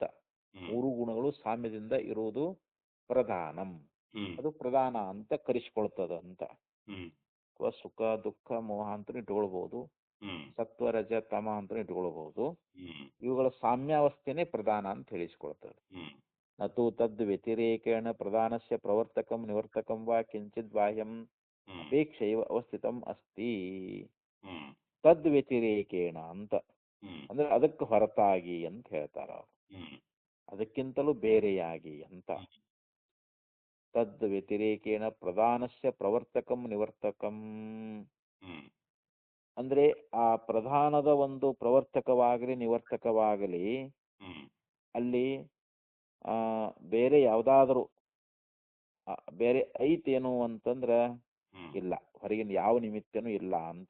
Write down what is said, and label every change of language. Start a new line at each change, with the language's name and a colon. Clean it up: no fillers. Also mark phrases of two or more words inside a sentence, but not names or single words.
Kannada: 3 ಗುಣಗಳು ಸಾಮ್ಯದಿಂದ ಇರುವುದು ಪ್ರಧಾನಂ, ಅದು ಪ್ರಧಾನ ಅಂತ ಕರೆಸಿಕೊಳ್ತದ ಅಂತ. ಅಥವಾ ಸುಖ ದುಃಖ ಮೋಹ ಅಂತ ಇಟ್ಕೊಳ್ಬಹುದು, ಸತ್ವ ರಜ ತಮ ಅಂತ ಇಟ್ಕೊಳ್ಬಹುದು. ಇವುಗಳ ಸಾಮ್ಯಾವಸ್ಥೆನೇ ಪ್ರಧಾನ ಅಂತ ಹೇಳಿಸಿಕೊಳ್ತದೆ.
Sanskrit: ನತು ತದ್ ವ್ಯತಿರೇಕೇಣ ಪ್ರಧಾನಸ್ಯ ಪ್ರವರ್ತಕಂ ನಿವರ್ತಕಂ ವಾ ಕಿಂಚಿತ್ ಬಾಹ್ಯಂ ಅಪೇಕ್ಷೆಯವ ಅವಸ್ಥಿತಂ ಅಸ್ತಿ. ತದ್ ವ್ಯತಿರೇಕೇಣ
Kannada: ಅಂತ ಅಂದ್ರೆ ಅದಕ್ಕೆ ಹೊರತಾಗಿ ಅಂತ ಹೇಳ್ತಾರ ಅವರು, ಅದಕ್ಕಿಂತಲೂ ಬೇರೆಯಾಗಿ ಅಂತ.
Sanskrit: ತದ್ ವ್ಯತಿರೇಕೇಣ ಪ್ರಧಾನಸ್ಯ ಪ್ರವರ್ತಕಂ ನಿವರ್ತಕಂ
Kannada: ಅಂದ್ರೆ ಆ ಪ್ರಧಾನದ ಒಂದು ಪ್ರವರ್ತಕವಾಗಲಿ ನಿವರ್ತಕವಾಗಲಿ ಅಲ್ಲಿ ಬೇರೆ ಯಾವುದಾದರೂ ಬೇರೆ ಐತೇನು ಅಂತಂದ್ರ ಇಲ್ಲ, ಹೊರಗಿನ ಯಾವ ನಿಮಿತ್ತನೂ ಇಲ್ಲ ಅಂತ.